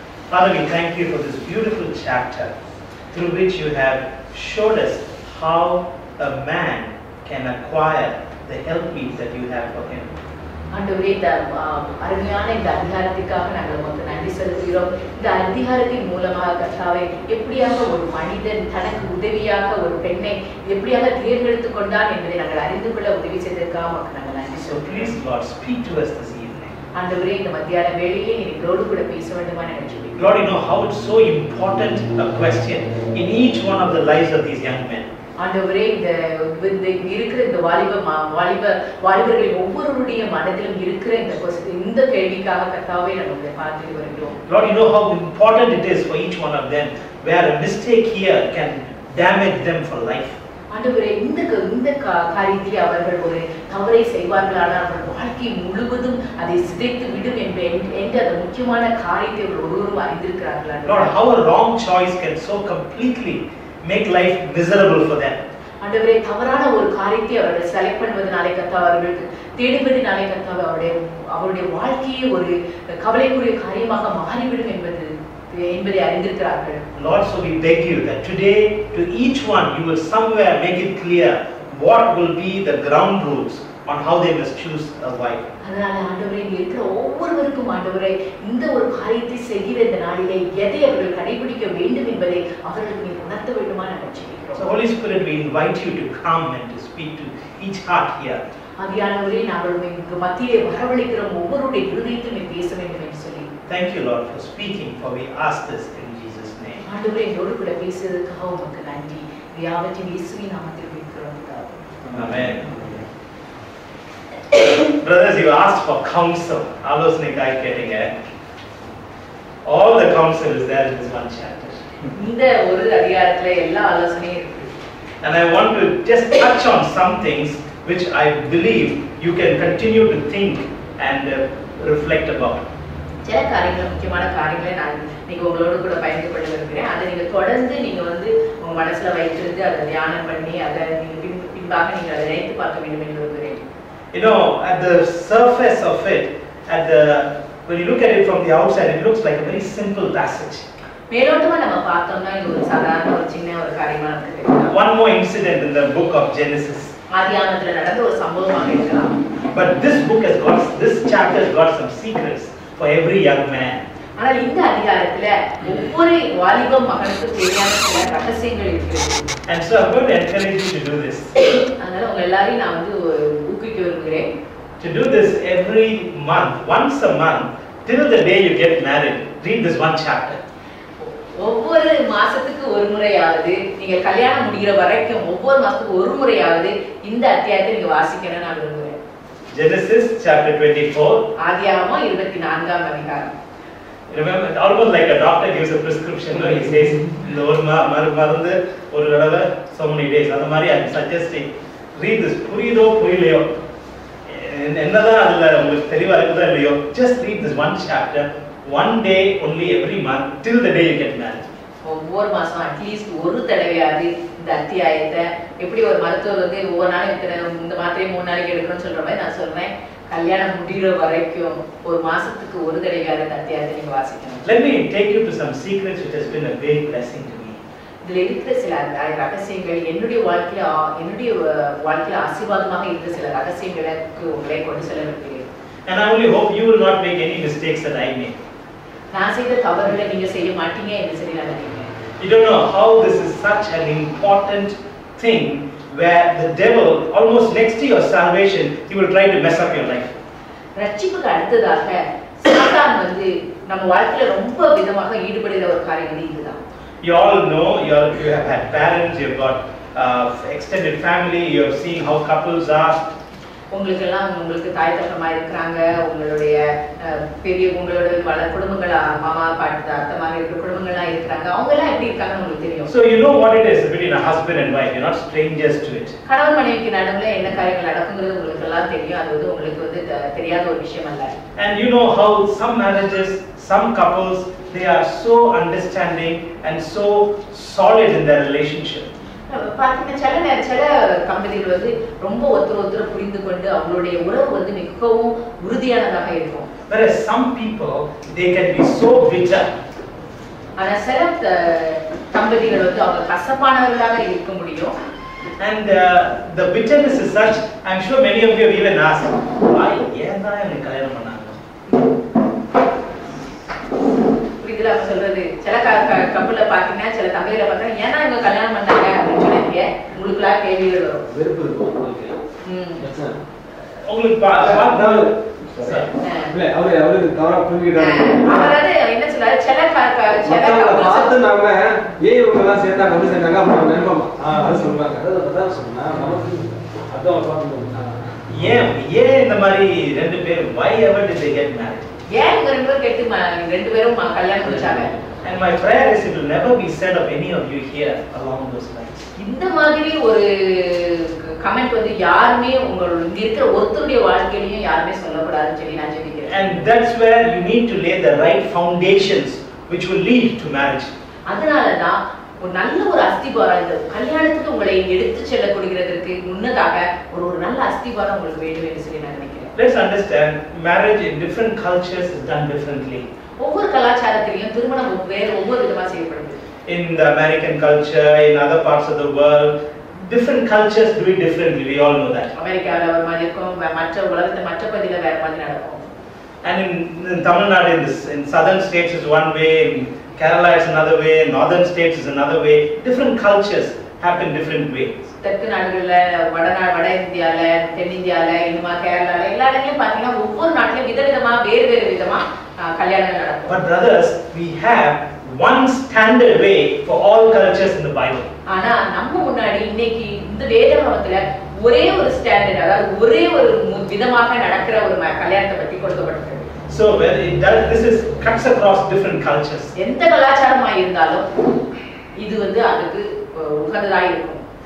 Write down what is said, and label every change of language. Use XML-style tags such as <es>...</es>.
<en>Father, we thank you for this beautiful chapter through which you have showed us how a man can acquire the helpmeet that you have for him.</en> <ta>ஆண்டவரே, இந்த அருமையான இந்த அதிகாரத்துக்காக நாங்கள் உங்களுக்கு நன்றி செலுத்துகிறோம். இந்த அதிகாரத்தின் மூலமாக கர்த்தாவே, எப்படியாக ஒரு மனிதன் தனக்கு உதவியாக ஒரு பெண்ணை எப்படியாக தேர்ந்தெடுத்துக் கொண்டான் என்பதை நாங்கள் அறிந்து கொள்ள உதவி செய்ததற்காக உங்களுக்கு நாங்கள் நன்றி சொல்கிறோம்.</ta> <en>So please Lord, speak to us this evening.</en> <ta>ஆண்டவரே, இந்த மத்தியான வேளையிலே நீர் எங்களோடு கூட பேச வேண்டுமா நாங்கள் ஜெபிக்கிறோம்.</ta> <en>Lord, you know how it's so important a question in each one of the lives of these young men.</en> <ta>ஆண்டவரே, இந்த இருக்கிற இந்த வாலிபர்களின் ஒவ்வொருவருடைய மனதிலும் இருக்கிற இந்த கேள்விக்காக கர்த்தாவே நாங்கள் பார்த்துட்டு வருகிறோம்.</ta> <en>Lord, you know how important it is for each one of them, where a mistake here can damage them for life.</en> <ta>ஆண்டவரே, இந்த காரியத்தில் அவர்கள் ஒரு தவறை செய்வார்களானால் அவர்கள் வாழ்க்கை முழுவதும் அதை சிதைத்து விடும் என்ற அந்த முக்கியமான காரியத்தை அவர்கள் ஒருவரும் அறிந்திருக்கிறார்களா?</ta> <en>Lord, how a wrong choice can so completely make life miserable for them.</en> <ta>ஆண்டவரே, தவறான ஒரு காரியத்தை அவர்கள் செலக்ட் பண்ணுவதனாலே கர்த்தாவே, அவர்களுக்கு தேடுவதனாலே கர்த்தாவே அவருடைய வாழ்க்கையே ஒரு கவலைக்குரிய காரியமாக மாறிவிடும் என்பதை அறிந்திருக்கிறார்கள்.</ta> <en>Lord, so we beg you that today to each one you will somewhere make it clear what will be the ground rules on how they must choose a wife.</en> <ta>அதனால ஆண்டவரே, இங்க இருக்கிற ஒவ்வொருவருக்கும் ஆண்டவரே, இந்த ஒரு காரியத்தை செய்கிற இந்த நாளிலே எதை அவர்கள் கடைபிடிக்க வேண்டும் என்பதை அவர்களுக்கு நீர் உணர்த்த வேண்டுமா நாங்கள் ஜெபிக்கிறோம்.</ta> <en>So Holy Spirit, we invite you to come and to speak to each heart here.</en> <ta>ஆவியானவரே, நாங்கள் உங்க மத்தியிலே வரவழைக்கிறோம், ஒவ்வொருடைய இருதயத்தையும் நீர் பேச வேண்டும் என்று சொல்லி.</ta> <en>Thank you, Lord, for speaking, for we ask this in Jesus' name.</en> <ta>ஆண்டவரே, எங்களோடு கூட பேசுவதற்காக உமக்கு நன்றி. யாவற்றையும் இயேசுவின் நாமத்தில் கேட்கிறோம்.</ta> <en>Amen. Brothers, you asked for counsel.</en> <ta>ஆலோசனைக்காய் கேட்டீங்க.</ta> <en>All the counsel is there in this one chapter.</en> <ta>இந்த ஒரு அதிகாரத்துல எல்லா ஆலோசனையும் இருக்கு.</ta> <en>And I want to just touch on some things which I believe you can continue to think and reflect about.</en> <ta>சில காரியங்கள், முக்கியமான காரியங்களை நான் நீங்க உங்களோட கூட பகிர்ந்து கொள்ள விரும்புகிறேன். அதை நீங்க தொடர்ந்து நீங்க உங்க மனசுல வைத்திருந்து அதை தியானம் பண்ணி அதை நீங்க பின்பாக நீங்க அதை நினைத்து பார்க்க வேண்டும் என்று விரும்புகிறேன்.</ta> <en>You know, at the surface of it, when you look at it from the outside, it looks like a very simple passage.</en> <ta>மேலோட்டமா நம்ம பார்த்தோம்னா இது ஒரு சாதாரண ஒரு சின்ன ஒரு காரியமா நமக்கு தெரியும்.</ta> <en>One more incident in the book of Genesis.</en> <ta>ஆதியாகமத்துல நடந்த ஒரு சம்பவமாக இருக்கலாம்.</ta> <en>But this chapter has got some secrets for every young man.</en> <ta>ஆனால் இந்த அதிகாரத்துல ஒவ்வொரு வாலிப மகனுக்கு தேவையான சில ரகசியங்கள் இருக்கிறது.</ta> <en>And so I'm going to encourage you to do this.</en> <ta>அதனால உங்க எல்லாரையும் நான் ஊக்குவிக்க விரும்புகிறேன்.</ta> <en>To do this every month, once a month, till the day you get married, read this one chapter.</en> <ta>ஒவ்வொரு மாசத்துக்கு ஒரு முறையாவது, நீங்க கல்யாணம் முடிகிற வரைக்கும் ஒவ்வொரு மாசத்துக்கு ஒரு முறையாவது இந்த அத்தியாயத்தை நீங்க வாசிக்கணும்னு நான் விரும்புகிறேன்.</ta> <en>Genesis chapter 24.</en> <ta>ஆதியாகமம் 24ஆம் அதிகாரம்.</ta> <en>Remember, almost like a doctor gives a prescription, no? He says,</en> <ta>இந்த ஒரு மருந்து ஒரு தடவை</ta> <en>so many days.</en> <ta>அந்த மாதிரி</ta> <en>I'm suggesting, read this.</en> <ta>புரியுதோ புரியலையோ, என்னதான் அதுல உங்களுக்கு தெளிவா இருக்குதோ இல்லையோ,</ta> <en>just read this one chapter, one day only every month till the day you get married.</en> <ta>ஒவ்வொரு மாசம் அட்லீஸ்ட் ஒரு தடவையாவது இந்த அத்தியாயத்தை. எப்படி ஒரு மருத்துவர் வந்து ஒவ்வொரு நாளும் இந்த மாத்திரையை 3 நாளைக்கு எடுக்கணும்னு சொல்ற மாதிரி நான் சொல்றேன், கல்யாணம் முடிகிற வரைக்கும் ஒரு மாசத்துக்கு ஒரு தடவையாவது இந்த அத்தியாயத்தை நீங்க வாசிக்கணும்.</ta> <en>Let me take you to some secrets which has been a great blessing to me.</en> <ta>இதுல இருக்கிற சில ரகசியங்கள் என்னுடைய வாழ்க்கையில ஆசீர்வாதமாக இருக்கிற சில ரகசியங்களுக்கு உங்களை கொண்டு செல்ல விரும்புகிறேன்.</ta> <en>And I only hope you will not make any mistakes that I made.</en> <ta>நான் செய்த தவறுகளை நீங்க செய்ய மாட்டீங்க என்று சொல்லி நான் நினைக்கிறேன்.</ta> <en>You don't know how this is such an important thing where the devil, almost next to your salvation, he will try to mess up your life.</en> <ta>ரட்சிப்புக்கு அடுத்ததாக சாத்தான் வந்து நம்ம வாழ்க்கையில ரொம்ப விதமாக ஈடுபடுகிற ஒரு காரியம் வந்து இதுதான்.</ta> <en>You all know, you have had parents, you've got extended family, you have seen how couples are.</en> <ta>உங்களுக்கு தாய் தகப்பமா இருக்கிறாங்க, உங்களுடைய உங்களோட குடும்பங்கள் மாமா பாட்டு அத்தமாக இருக்கிற குடும்பங்கள்லாம் இருக்கிறாங்க, அவங்க எல்லாம் எப்படி இருக்காங்கன்னு உங்களுக்கு தெரியும்.</ta> <en>So you know what it is between a husband and wife. You're not strangers to it.</en> <ta>கணவன் மனைவிக்கு நடுவுல என்ன காரியங்கள் நடக்குங்கிறது உங்களுக்கு எல்லாம் தெரியும். அது வந்து உங்களுக்கு வந்து தெரியாத ஒரு விஷயம் அல்ல.</ta> <en>And you know how some marriages, some couples, they are so understanding and so solid in their relationship.</en> <ta>பாத்தீங்கன்னா சில தம்பதிகள் வந்து ரொம்ப ஒருத்தர் புரிந்து கொண்டு அவங்களுடைய உறவு வந்து மிகவும் உறுதியானதாக இருக்கும்.</ta> <en>Whereas some people, they can be so bitter.</en> <ta>ஆனா சில தம்பதிகள் வந்து அவங்க கசப்பானவர்களாக இருக்க முடியும்.</ta> <en>And the bitterness is such, I'm sure many of you have even asked, why</en> <ta>ஏன் தான் எனக்கு கல்யாணம் பண்ணாங்க? இதுல அவங்க சொல்றது சில கப்பல்ல பாத்தீங்கன்னா சில தம்பதிகளை பாத்தீங்கன்னா ஏன்னா இவங்க கல்யாணம் பண்ணாங்க அப்படின்னு சொல்லிருக்கீங்க, உங்களுக்குலாம் கேள்விகள் வரும். வெறுப்பு இருக்கும் உங்களுக்கு. உங்களுக்கு அவரு தவறா புரிஞ்சுக்கிட்டாரு. அவராது என்ன சொல்றாரு, சில பார்த்து நாம ஏன் இவங்க எல்லாம் சேர்த்தாங்க வந்து சேர்ந்தாங்க அப்படின்னு நினைப்போம். அது சொல்றாங்க. அதான் சொன்னா நமக்கு அதான் பார்த்து ஏன் இந்த மாதிரி ரெண்டு பேர்</ta> <en>why ever did they get married?</en> <ta>ஏன் இவங்க ரெண்டு பேரும் கல்யாணம் முடிச்சாங்க?</ta> <en>And my prayer is it will never be said of any of you here along those lines.</en> <ta>இந்த மாதிரி ஒரு கமெண்ட் வந்து யாருமே இங்க இருக்கிற ஒருத்தருடைய வாழ்க்கையிலயும் யாருமே சொல்லக்கூடாதுன்னு சொல்லி நான் ஜெபிக்கிறேன்.</ta> <en>And that's where you need to lay the right foundations which will lead to marriage.</en> <ta>அதனால தான் ஒரு நல்ல ஒரு அஸ்திபாரம், இந்த கல்யாணத்துக்கு உங்களை எடுத்து செல்ல கொடுக்கிறதுக்கு முன்னதாக ஒரு நல்ல அஸ்திபாரம் உங்களுக்கு வேண்டும் என்று சொல்லி நான் நினைக்கிறேன்.</ta> <en>Let's understand marriage in different cultures is done differently.</en> <ta>ஒவ்வொரு கலாச்சாரத்திலும் திருமணம் ஒவ்வொரு விதமா செய்யப்படுது.</ta> <en>In the American culture, in other parts of the world, different cultures do it differently. We all know that.</en> <ta>அமெரிக்கால ஒரு மாதிரி இருக்கும், மற்ற உலகத்துல மற்ற பகுதியில வேற மாதிரி நடக்கும்.</ta> <en>And in Tamil Nadu, in southern states is one way, in Kerala is another way, in northern states is another way. Different cultures happen different ways.</en> <ta>தெற்கு நாடுகள்ல வட இந்தியால, தென்னிந்தியால, இன்னுமா கேரளால எல்லா இடங்களையும் பாத்தீங்கன்னா ஒவ்வொரு நாட்டிலும் விதவிதமா வேறு விதமா கல்யாணங்கள் நடக்கும்.</ta> <en>But brothers, we have one standard way for all cultures in the Bible.</en> <ta>ஆனா நம்ம முன்னாடி இன்னைக்கு இந்த வேதத்துல ஒரே ஒரு ஸ்டாண்டர்ட், அதாவது ஒரே ஒரு விதமாக நடக்கிற ஒரு கல்யாணத்தை பத்தி கொடுக்கப்பட்டிருக்கு.</ta> <en>So this cuts across different cultures.</en> <ta>எந்த கலாச்சாரமா இருந்தாலும் இது வந்து அதுக்கு உகந்ததா இருக்கும்.</ta>